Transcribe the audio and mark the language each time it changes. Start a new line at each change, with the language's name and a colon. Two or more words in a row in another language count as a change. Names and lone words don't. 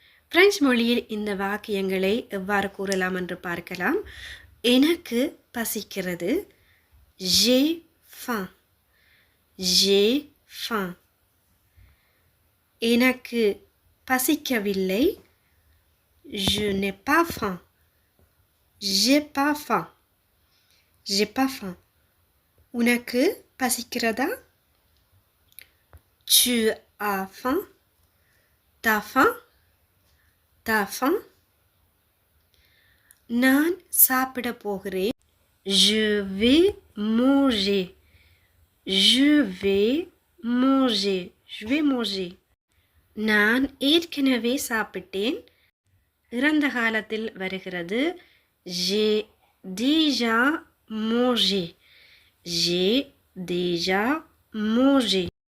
Tamil: பிரெஞ்சு மொழியில் இந்த வாக்கியங்களை எவ்வாறு கூறலாம் என்று பார்க்கலாம். எனக்கு பசிக்கிறது.
French: J'ai faim. J'ai faim.
Tamil: எனக்கு பசிக்கவில்லை.
French: Je n'ai pas faim. J'ai pas faim. J'ai pas faim.
Tamil: உனக்கு பசிக்கிறதா?
French: Tu as faim. T'as faim. T'as faim.
Tamil: நான் சாப்பிட போகிறேன்.
French: Je vais manger. Je vais manger. Je vais manger.
Tamil: நான் ஏற்கனவே சாப்பிட்டேன். இறந்த காலத்தில் வருகிறது.
French: J'ai déjà mangé. J'ai déjà mangé.